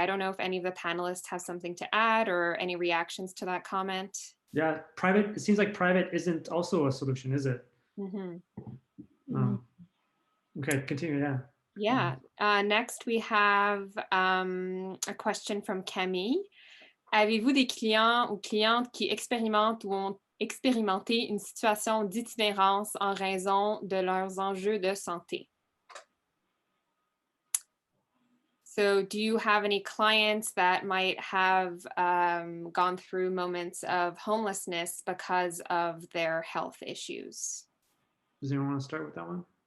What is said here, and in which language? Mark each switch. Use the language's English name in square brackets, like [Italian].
[English] I don't know if any of the panelists have something to add or any reactions to that comment. Yeah, it seems like private isn't also a solution, is it? Okay, continue, yeah. Yeah, next we have a question from Camille. [French] Avez-vous des clients ou clientes qui expérimentent ou ont expérimenté une situation d'itinérance en raison de leurs enjeux de santé? [English] So do you have any clients that might have gone through moments of homelessness because of their health issues? Does anyone want to start with that one?